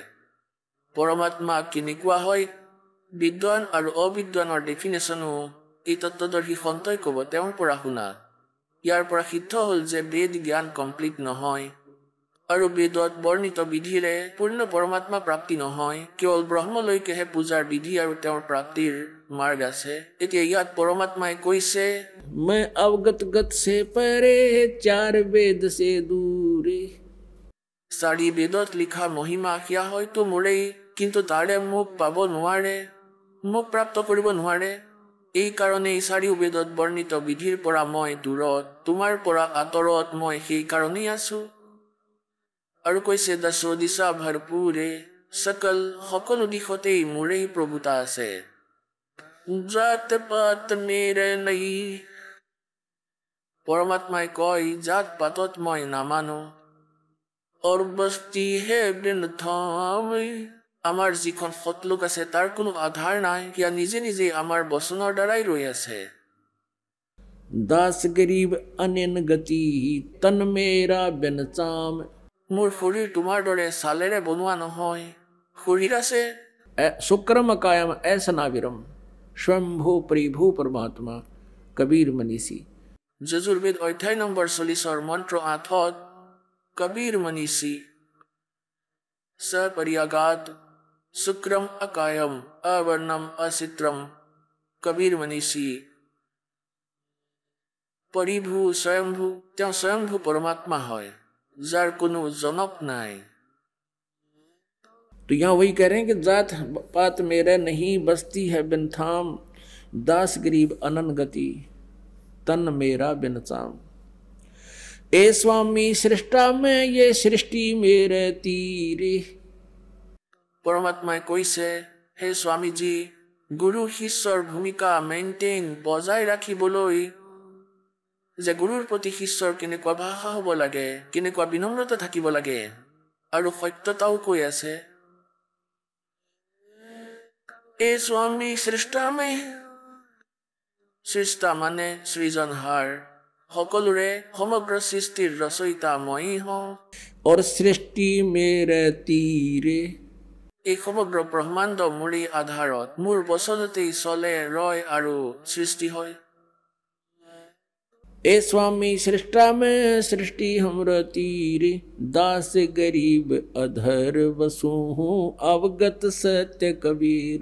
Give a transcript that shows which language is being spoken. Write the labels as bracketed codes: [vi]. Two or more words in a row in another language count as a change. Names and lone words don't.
[as] পৰমাত্মা কেনেকুৱা হয় বিদ্বান আৰু অবিদ্বানৰ ডেফিনেশ্যনো এই তত্ত্বদৰ্শী সন্তই ক'ব তেওঁৰ পৰা শুনা। ইয়াৰ পৰা সিদ্ধ হ'ল যে বেদ জ্ঞান কমপ্লিট নহয় আৰু বেদত বৰ্ণিত বিধিৰে পূৰ্ণ পৰমাত্মা প্ৰাপ্তি নহয়, কেৱল ব্ৰহ্মলৈকেহে পূজাৰ বিধি আৰু তেওঁৰ প্ৰাপ্তিৰ মাৰ্গ আছে। এতিয়া ইয়াত পৰমাত্মাই কৈছে [hi] मैं अवगत गत से परे चार वेद से दूरे। [as] চাৰি বেদত লিখা মহিমা সেয়া হয়তো মোৰেই, কিন্তু তাৰে মোক পাব নোৱাৰে, মোক প্ৰাপ্ত কৰিব নোৱাৰে। এই কাৰণেই চাৰিও বেদত বৰ্ণিত বিধিৰ পৰা মই দূৰত, তোমাৰ পৰা আঁতৰত মই সেই কাৰণেই আছো। আৰু কৈছে দশ দিশা ভৰপূৰে সকলো দিশতেই মোৰেই প্ৰভুতা আছে। জাত পাত মেৰে নাই। পৰমাত্মাই কয় জাত পাতত মই নামানো। [hi] और बस्ती है बृंदावन। [as] আমাৰ যিখন সতলোক আছে তাৰ কোনো আধাৰ নাই, সেয়া নিজে নিজে আমাৰ বচনৰ দ্বাৰাই ৰৈ আছে। [hi] दास गरीब अनन गति तन मेरा बेनचाम। [as] মোৰ শৰীৰ তোমাৰ দৰে ছালেৰে বনোৱা নহয়, শৰীৰ আছে। [sa] शुक्रम कायम ऐसा नाविरम स्वयंभू परिभू परमात्मा कबीर मनीषी। [as] যজুৰ্বেদ অধ্যায় নম্বৰ 40 মন্ত্ৰ 8 [sa] कबीर मनीषी सपरियागात शुक्रम अकायम अवर्णम असित्रम। कबीर मनीषी परिभू स्वयंभू, [as] তেওঁ স্বয়ংভূ পৰমাত্মা হয় যাৰ কোনো জনক নাই। [hi] तो यहाँ वही कह रहे हैं कि जात पात मेरा नहीं बस्ती है बिन थाम, दास गरीब अनन गति तन मेरा बिन चाम। ए स्वामी सृष्टा में ये सृष्टि मेरे तीरे। [as] পৰমাত্মাই কৈছে হে স্বামীজী, গুৰু শিষ্যৰ ভূমিকা মেইনটেইন বজাই ৰাখিবলৈ যে গুৰুৰ প্ৰতি শিষ্যৰ কেনেকুৱা ভাষা হ'ব লাগে, কেনেকুৱা বিনম্ৰতা থাকিব লাগে আৰু সত্যতাও কৈ আছে। এ স্বামী সৃষ্টা মে, সৃষ্টা মানে সৃজনহাৰ, সকলোৰে সমগ্ৰ সৃষ্টিৰ ৰচয়িতা ময়েই হওঁ। [hi] और सृष्टि मेरे तीरे। [as] এই সমগ্ৰ ব্ৰহ্মাণ্ড মোৰেই আধাৰত, মোৰ বচনতেই চলে ৰয় আৰু সৃষ্টি হয়। [hi] ए स्वामी सृष्टा में सृष्टि हमर तीरे, दास गरीब अधर बसु हूँ अवगत सत्य कबीर।